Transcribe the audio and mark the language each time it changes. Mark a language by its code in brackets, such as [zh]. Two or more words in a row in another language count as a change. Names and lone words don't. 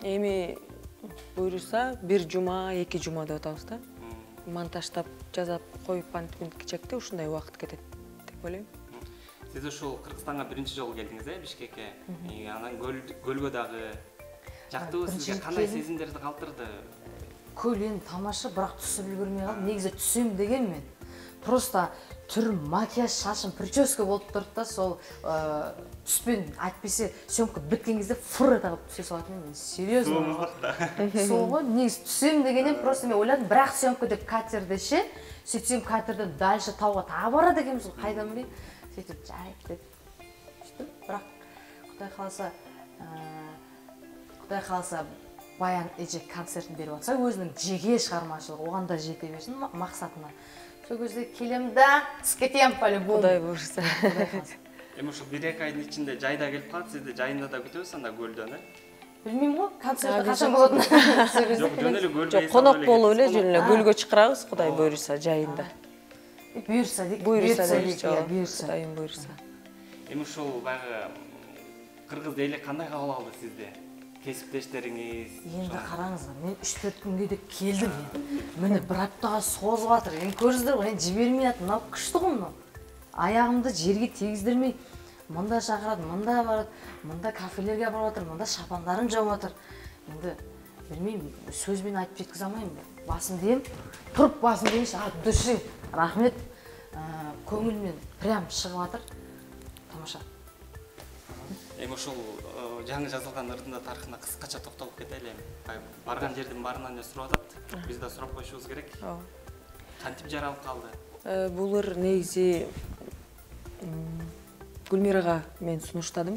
[ky] Эми буйруса, бир жума, 2 жума деп атабыз да. Монтаждап, жазап коюп антипинкичекте ушундай убакыт кетет деп ойлойм. Сиз ушул Кыргызстанга биринчи жолу келдиңиз, Бишкекке. Анан көлгө дагы жактыбы, сизге кандай сезимдерди калтырды? [kk] Көл енді тамаша, бірақ түсіп үлгермей қалдым. Негізі түсем деген мен. Просто түрім, макияж, шашым, прическа болып тұрды да, сол түспен айтпесе, съемка біткен кезде фыр етіп түсе салатын мен. Серьезно. Сол ғой, негізі түсем дегеннен просто мен ойладым, бірақ съемка деп катерде ше, сөйтсем катерден дальше тауға тағы барады екенбіз, қайдан білейін. Сөйтіп жайып деп. Бірақ Құдай қаласа Баян эже концертін беріп атса, өзінің жеке шығармашылығы, оған да жете берсін мақсатына. Сол кезде келем да, кетем по-любому. Құдай буйрса. [ky] Эми ушул 1-2 айдын ичинде жайда келип калат, сизди жайында да күтөбүз анда көлдөн, Билмейм го, концерт качан болотун. Жок, жөн эле көлгө. Жок, конок болуп эле жөн эле көлгө чакырабыз, Кудай буйрса жайында. Буйрса дейт, Кудайым буйрса. Эми ушул баягы кыргыз эли кандай кабыл алды сизди? Кесиптештериңиз? [kk] Енді қараңызға, мен 3-4 күнге де келдім. Мені бір аптаға созып жатыр. Енді көрсіздер ғой, жібермей жатыр. Мынау күшті ғой мынау. Аяғымды жерге тегіздірмей, мында шақырады, мында барады, мында кафелерге барып жатыр, мында шапандарын жауып жатыр. Енді білмеймін, сөзбен айтып жеткізе алмаймын. Басын деймін, тұрып басын дейінші, [ru] от души, [kk] рахмет, көңілмен прям шығып жатыр. Тамаша. [ky] Эми ушул жаңы жазылган ырдында тарыхына кыскача токтолуп кетели. Барган жердин баарынан эле сурап атат. Биз да сурап коюшубуз керек. Кантип жаралып калды? Бул ыр негизи Гүлмирага мен сунуштадым.